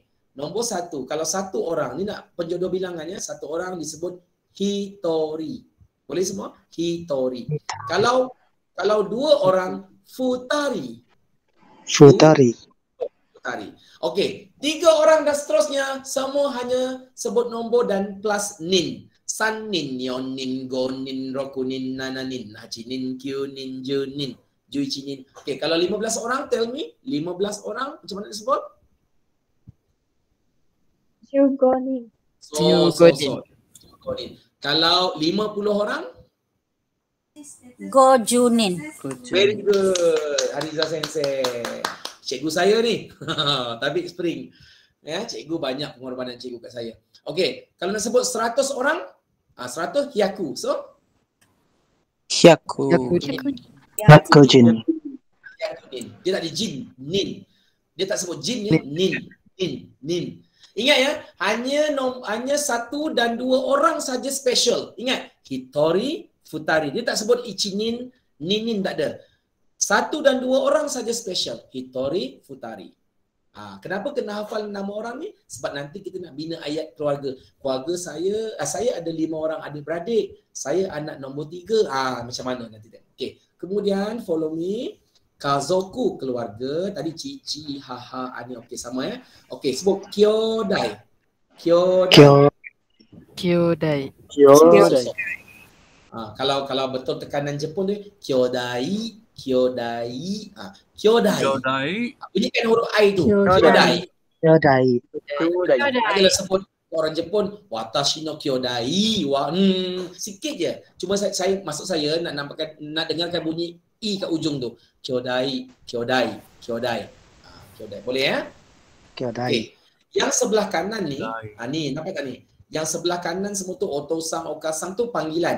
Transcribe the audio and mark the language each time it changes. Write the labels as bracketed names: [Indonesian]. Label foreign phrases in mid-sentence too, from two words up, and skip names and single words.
[Malay] Nombor 1, kalau satu orang, ni nak penjodoh bilangannya, satu orang disebut hitori. Boleh semua? Hitori. Kalau 2 orang, futari. Okey, 3 orang dan seterusnya, semua hanya sebut nombor dan plus nin. [Japanese] 三人、四人、五人、六人、七人、八人、九人、十人、十一人. [Malay] Okey, kalau 15 orang, [English] tell me, [Malay] 15 orang, macam mana disebut? Jugonin. Kalau 50 orang? Gojunin. [English] Very good. [Malay] Hariza Sensei. Cikgu saya ni. Tabik Spring. Ya, cikgu banyak pengorbanan cikgu kat saya. Okey, kalau nak sebut 100 orang, 100 hyaku. So? Hyakujin. Dia tak ada jin, nin. Dia tak sebut jin ya, nin. Ingat ya, hanya 1 dan 2 orang saja special. Ingat, [Japanese] 一人、二人. [Malay] Dia tak sebut [Japanese] いちにん、ににん [Malay] tak ada. 1 dan 2 orang saja special. [Japanese] 一人、二人. [Malay] Kenapa kena hafal nama orang ni? Sebab nanti kita nak bina ayat keluarga. Keluarga saya ada 5 orang adik-beradik. Saya anak nombor 3. Macam mana nanti? Okey. Kemudian [English] follow me. [Malay] Kazoku, keluarga. Tadi [Japanese] 父、母、兄. [Malay] Okey, sama ya. Okey, sebut kyodai. Kalau betul tekanan Jepun dia kyodai. Bunyikan huruf I tu. Kyodai. Adalah sebut orang Jepun [Japanese] 私の兄弟. [Malay] Sikit je. Cuma maksud saya nak dengarkan bunyi I kat ujung tu. Kyodai. Boleh ya? Kyodai. Okay. Yang sebelah kanan ni, ni nampak tak ni? Yang sebelah kanan semua tu [Japanese] お父さん、お母さん [Malay] tu panggilan.